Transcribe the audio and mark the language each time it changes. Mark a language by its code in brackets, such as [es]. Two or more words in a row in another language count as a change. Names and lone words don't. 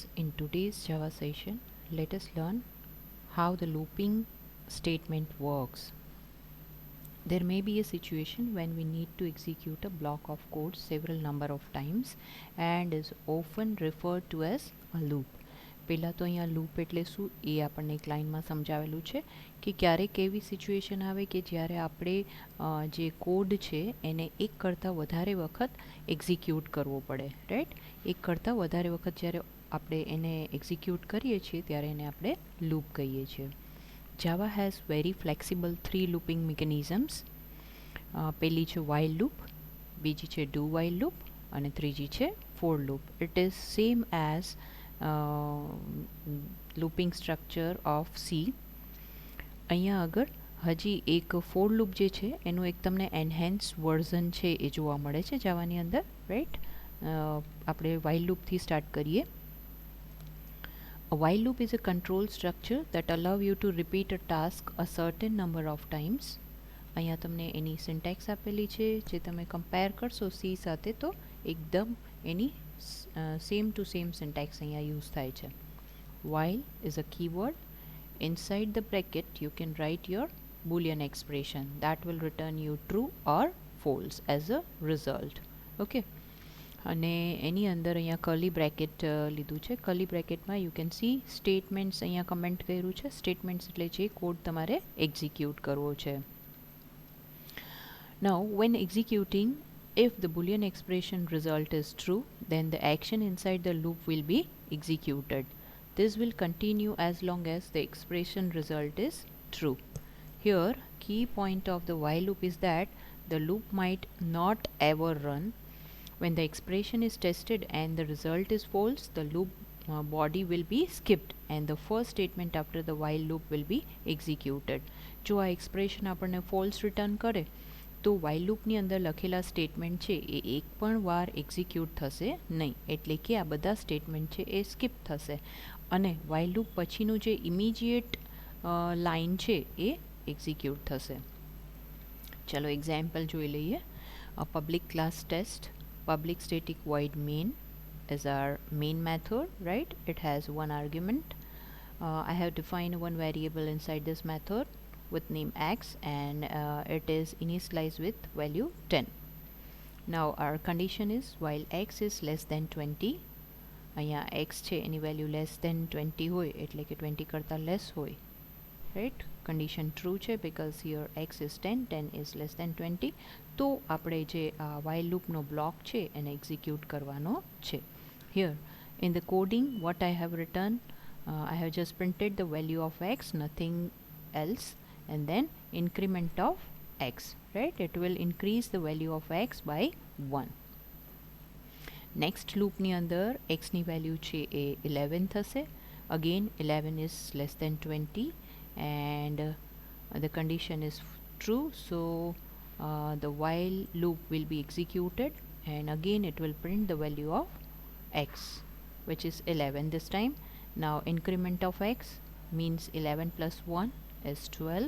[en] In today's Java session, let us learn how the looping statement works. There may be a situation when we need to execute a block of code several number of times and is often referred to as a loop. [gu] પહેલાં તો અહીંયા લૂપ એટલે શું એ આપણને એક લાઇનમાં સમજાવેલું છે કે ક્યારેક એવી સિચ્યુએશન આવે કે જ્યારે આપણે જે કોડ છે એને એક કરતાં વધારે વખત એક્ઝિક્યુટ કરવો પડે, રાઈટ? એક કરતાં વધારે વખત જ્યારે આપણે એને એક્ઝિક્યુટ કરીએ છીએ ત્યારે એને આપણે લૂપ કહીએ છીએ. [en] Java has very flexible three looping mechanisms. [gu] પહેલી છે [en] while loop, [gu] બીજી છે [en] do while loop [gu] અને ત્રીજી છે [en] for loop. It is same as looping structure of C. [gu] અહીંયા આગળ હજી એક [en] for loop [gu] જે છે એનું એક તમને [en] enhanced version [gu] છે એ જોવા મળે છે જાવાની અંદર, રાઈટ? આપણે [en] while loop [gu] થી સ્ટાર્ટ કરીએ. [en] A while loop is a control structure that allow you to repeat a task a certain number of times. [gu] અહીંયા તમને એની સિન્ટેક્સ આપેલી છે જે તમે કમ્પેર કરશો સી સાથે તો એકદમ એની [en] same to same syntax [gu] અહીંયા યુઝ થાય છે. [en] While is a keyword. Inside the bracket you can write your boolean expression that will return you true or false as a result. Okay. [gu] અને એની અંદર અહીંયા [en] curly bracket [gu] લીધું છે. કર્લી બ્રેકેટમાં [en] you can see statements [gu] અહીંયા કમેન્ટ કર્યું છે. સ્ટેટમેન્ટ્સ એટલે જે કોડ તમારે એક્ઝિક્યુટ કરવો છે. [en] Now when executing, if the boolean expression result is true, then the action inside the loop will be executed. This will continue as long as the expression result is true. Here key point of the while loop is that the loop might not ever run. When the expression is tested and the result is false, the loop body will be skipped and the first statement after the while loop will be executed. [gu] જો આ expression આપણને [en] false return [gu] કરે તો [en] while loop [gu] ની અંદર લખેલા સ્ટેટમેન્ટ છે એ એક પણ વાર એક્ઝિક્યુટ થશે નહીં, એટલે કે આ બધા સ્ટેટમેન્ટ છે એ સ્કીપ થશે અને [en] while loop [gu] પછીનું જે [en] immediate line [gu] છે એ એક્ઝિક્યુટ થશે. ચલો એક્ઝામ્પલ જોઈ લઈએ. [en] public class test. Public static void main is our main method, right? It has one argument. I have defined one variable inside this method with name x and it is initialized with value 10. Now our condition is while x is less than 20, [gu] અહીંયા x છે એની value [en] less than 20 [gu] હોય એટલે કે 20 કરતાં less હોય, [en] right? Condition true છે because here x is 10, 10 is less than 20. [gu] તો આપણે જે [en] while loop [gu] નો block છે એને execute કરવાનો છે. [en] Here in the coding what I have written, I have just printed the value of x, nothing else, and then increment of x, right? It will increase the value of x by 1. Next loop [gu] ની અંદર x ની value છે એ 11 થશે. [en] Again 11 is less than 20 and the condition is true, so the while loop will be executed and again it will print the value of x, which is 11 this time. Now increment of x means 11 plus 1 is 12.